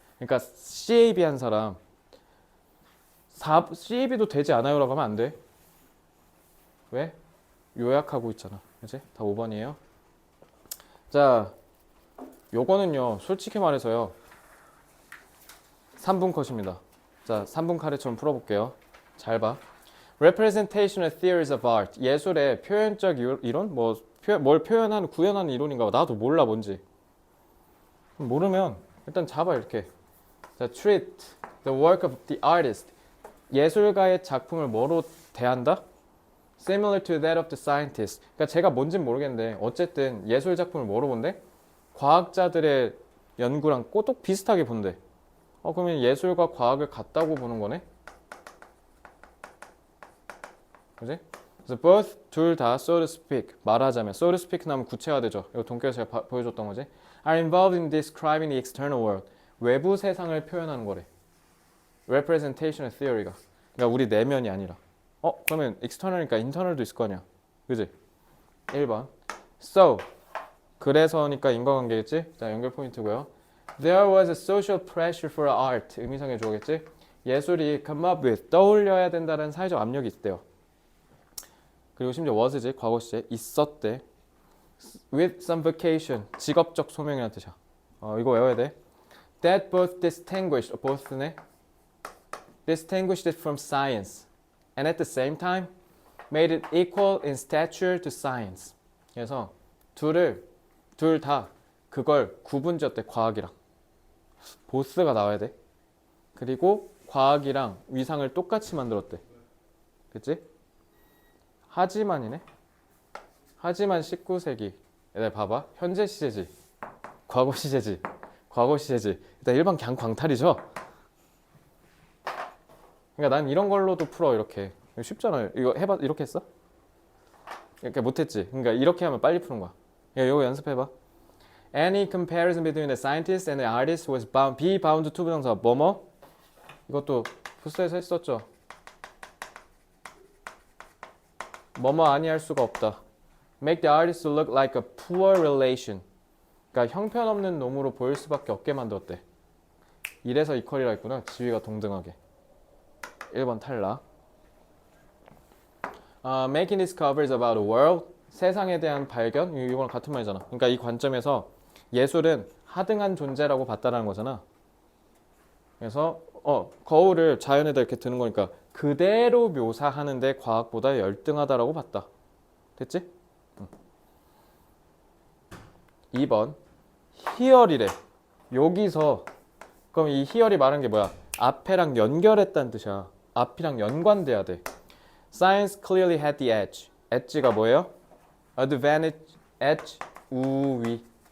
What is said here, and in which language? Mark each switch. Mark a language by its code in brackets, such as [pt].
[ko] 그러니까 CAB 한 사람 CAB도 되지 않아요라고 하면 안 돼. 왜? 요약하고 있잖아. 그치? 다 5번이에요. 자, 요거는요. 솔직히 말해서요. 3분 컷입니다. 자, 3분 카레처럼 풀어볼게요. 잘 봐. [en] Representational theories of art. [ko] 예술의 표현적 이론? 뭘 표현하는, 구현하는 이론인가? 나도 몰라, 뭔지. 모르면 일단 잡아, 이렇게. [en] 자, treat the work of the artist. [ko] 예술가의 작품을 뭐로 대한다? [en] Similar to that of the scientist. [ko] 그러니까 제가 뭔진 모르겠는데 어쨌든 예술 작품을 뭐로 본대? 과학자들의 연구랑 꼬독 비슷하게 본대. 그러면 예술과 과학을 같다고 보는 거네? 그지? 그래서 both 둘 다 [en] so to speak [ko] 말하자면 so to speak 나면 구체화되죠. 이거 동계에서 제가 보여줬던 거지. [en] are involved in describing the external world. [ko] 외부 세상을 표현하는 거래. representational theory가. 그러니까 우리 내면이 아니라. 그러면 external이니까 internal도 있을 거 아니야. 그지? 1번. So 그래서니까 인과관계겠지? 자, 연결 포인트고요. [en] There was a social pressure for art. [ko] 의미상의 주어겠지? 예술이 [en] come up with [ko] 떠올려야 된다는 사회적 압력이 있대요. 그리고 심지어 was지 과거 시제 있었대. [en] With some vocation [ko] 직업적 소명이라는 뜻이야. 이거 외워야 돼. [en] That both distinguished both네. Distinguished it from science and at the same time made it equal in stature to science. [ko] 그래서 둘 다 그걸 구분지었대. 과학이랑 보스가 나와야 돼. 그리고 과학이랑 위상을 똑같이 만들었대. 그치? 하지만이네. 하지만 19세기. 얘들 봐봐. 현재 시제지. 과거 시제지. 과거 시제지. 일단 일반 그냥 광탈이죠. 그러니까 난 이런 걸로도 풀어 이렇게. 이거 쉽잖아요. 이거 해봐. 이렇게 했어? 이렇게 못했지. 그러니까 이렇게 하면 빨리 푸는 거야. 이거 연습해봐. [en] Any comparison between the scientist and the artist was be bound to [ko] 부정사 뭐뭐? 이것도 부스에서 했었죠. 뭐뭐 아니할 수가 없다. [en] Make the artist look like a poor relation. [ko] 그러니까 형편없는 놈으로 보일 수밖에 없게 만들었대. 이래서 이퀄이라 했구나. 지위가 동등하게. 1번 탈락. [en] Making discoveries about the world. [ko] 세상에 대한 발견. 이거랑 같은 말이잖아. 그러니까 이 관점에서 예술은 하등한 존재라고 봤다라는 거잖아. 그래서 거울을 자연에다 이렇게 드는 거니까 그대로 묘사하는데 과학보다 열등하다라고 봤다. 됐지? 2번 희열이래. 여기서 그럼 이 희열이 말하는 게 뭐야? 앞에랑 연결했다는 뜻이야. 앞이랑 연관돼야 돼. [en] Science clearly had the edge. edge [ko] 가 뭐예요? [en] advantage, edge, 우위.